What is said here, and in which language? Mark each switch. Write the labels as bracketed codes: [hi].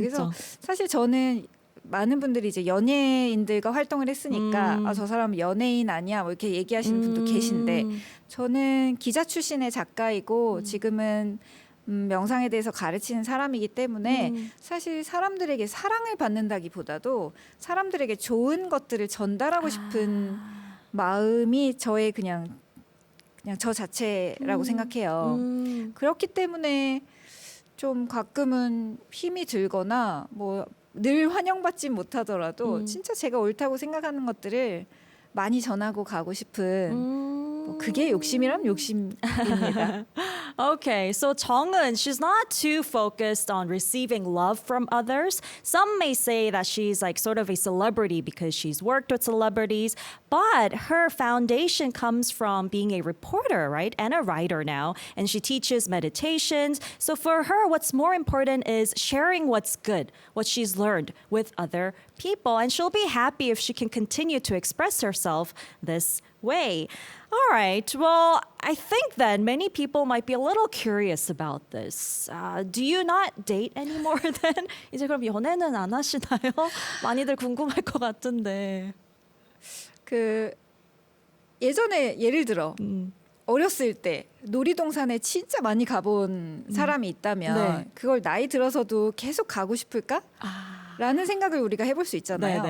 [ko] 그래서 사실 저는 많은 분들이 이제 연예인들과 활동을 했으니까 저 사람은 연예인 아니야 뭐 이렇게 얘기하시는 분도 계신데 저는 기자 출신의 작가이고 지금은 명상에 대해서 가르치는 사람이기 때문에 사실 사람들에게 사랑을 받는다기보다도 사람들에게 좋은 것들을 전달하고 싶은 마음이 저의 그냥 저 자체라고 생각해요. 그렇기 때문에 좀 가끔은 힘이 들거나 뭐 늘 환영받지 못하더라도 진짜 제가 옳다고 생각하는 것들을 많이 전하고 가고 싶은 뭐 그게 욕심이란 욕심입니다. [en] Okay, so Jeong은, she's not too focused on receiving love from others. Some may say that she's like sort of a celebrity because she's worked with celebrities, but her foundation comes from being a reporter, right? And a writer now. And she teaches meditations. So for her, what's more important is sharing what's good, what she's learned with other people. And she'll be happy if she can continue to express herself this way. All right. Well, I think then many people might be a little curious about this. Do you not date anymore then? [ko] 이제 그럼 연애는 안 하시나요? 많이들 궁금할 것 같은데. 그 예전에 예를 들어 어렸을 때 놀이동산에 진짜 많이 가본 사람이 있다면 네. 그걸 나이 들어서도 계속 가고 싶을까? 라는 생각을 우리가 해볼 수 있잖아요.